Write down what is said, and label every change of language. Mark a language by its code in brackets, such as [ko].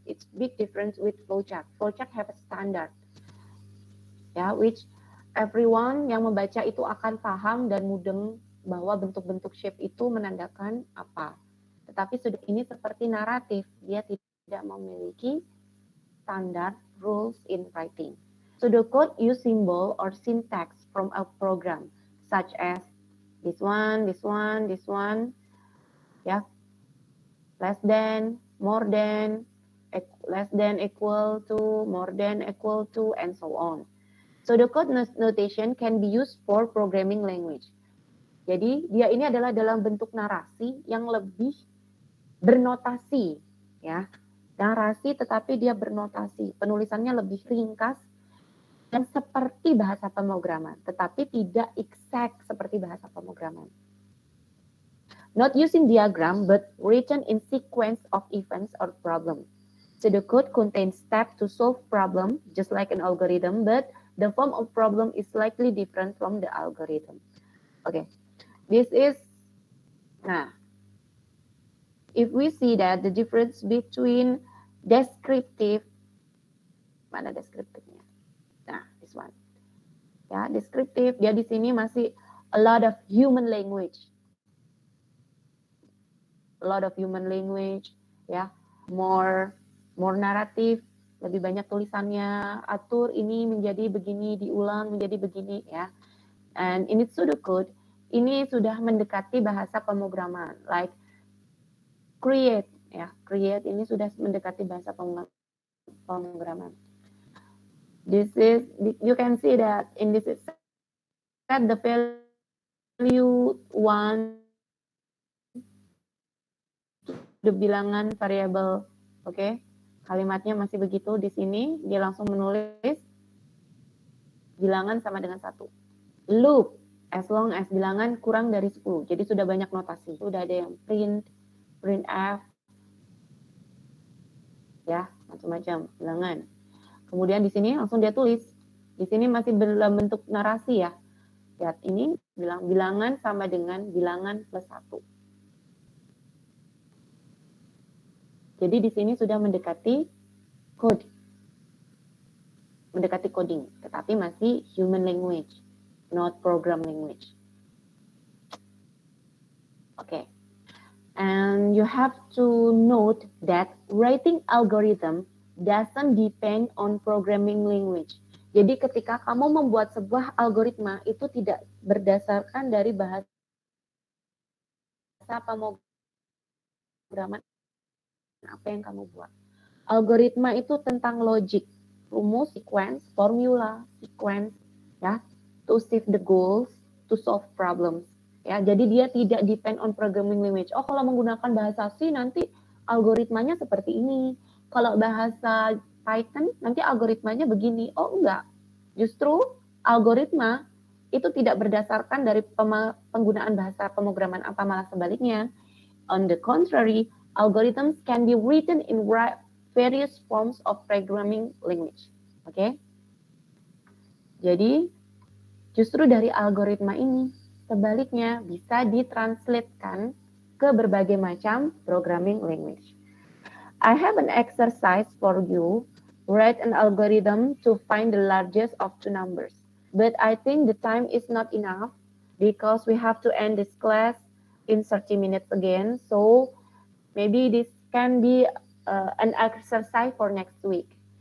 [en] It's big difference with flowchart. Flowchart have a standard. [id] Ya, which everyone yang membaca itu akan paham dan mudeng bahwa bentuk-bentuk shape itu menandakan apa. Tetapi sudah ini seperti naratif, dia tidak memiliki standard rules in writing. [en] Pseudocode use symbol or syntax from a program, such as this one, this one, this one, ya, less than, more than, less than, equal to, more than, equal to, and so on. Pseudocode notation can be used for programming language. [id] Jadi dia ini adalah dalam bentuk narasi yang lebih bernotasi, ya. Narasi tetapi dia bernotasi. Penulisannya lebih ringkas dan seperti bahasa pemrograman, tetapi tidak exact seperti bahasa pemrograman. [en] Not using diagram, but written in sequence of events or problem. Pseudocode contains steps to solve problem, just like an algorithm, but the form of problem is slightly different from the algorithm. Okay, this is, nah, if we see that the difference between descriptive, mana deskriptifnya? Nah, this one. [id] Ya, deskriptif, dia di sini masih a lot of human language. A lot of human language, ya, more naratif, lebih banyak tulisannya, atur ini menjadi begini, diulang menjadi begini, ya. And in its pseudocode, ini sudah mendekati bahasa pemrograman, like create, ya, create ini sudah mendekati bahasa pemrograman. [en] This is, you can see that in this is set the value 1 the bilangan variabel, oke? [id] Kalimatnya masih begitu di sini, dia langsung menulis bilangan sama dengan 1. Loop, as long as bilangan kurang dari 10. Jadi sudah banyak notasi. Sudah ada yang print f, ya, macam-macam bilangan. Kemudian di sini langsung dia tulis. Di sini masih dalam bentuk narasi, ya. Lihat ini bilangan sama dengan bilangan plus 1. Jadi di sini sudah mendekati code, mendekati coding, tetapi masih human language, not program language. [en] Okay, and you have to note that writing algorithm doesn't depend on programming language. [id] Jadi ketika kamu membuat sebuah algoritma itu tidak berdasarkan dari bahasa pemrograman apa yang kamu buat. [en] Algoritma itu tentang logic, rumus, sequence, formula, sequence, ya, to achieve the goals, to solve problems. [id] Ya, jadi dia tidak depend on programming language. Oh, kalau menggunakan bahasa C nanti algoritmanya seperti ini. Kalau bahasa Python nanti algoritmanya begini. Oh, enggak. Justru algoritma itu tidak berdasarkan dari penggunaan bahasa pemrograman apa, malah sebaliknya. [en] On the contrary, algorithms can be written in various forms of programming language. Oke? [id] Jadi, justru dari algoritma ini, sebaliknya bisa ditranslatekan ke berbagai macam programming language. [en] I have an exercise for you. Write an algorithm to find the largest of two numbers. But I think the time is not enough because we have to end this class in 30 minutes again. So maybe this can be an exercise for next week.